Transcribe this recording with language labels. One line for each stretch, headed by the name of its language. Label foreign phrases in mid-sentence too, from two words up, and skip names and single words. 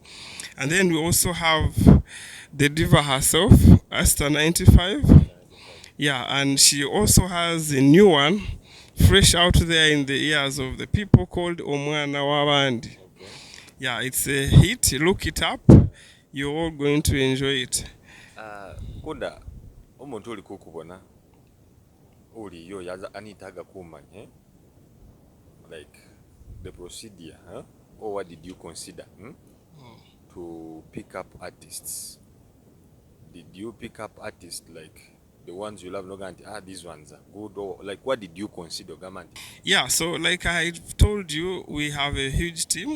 English: And then we also have the diva herself, Asta 95. Yeah, and she also has a new one, fresh out there in the ears of the people, called Omwana Wabandi. Yeah, it's a hit. Look it up. You're all going to enjoy it.
Nyoro: Nkunda, omuntu oli kukubona oliyo yaza anitaga kumanya,
English: like the procedure, or what did you consider to pick up artists? Did you pick up artists like the ones you love, these ones are good, or like what did you consider, Gamanti? Yeah, so like I told you, we have a huge team.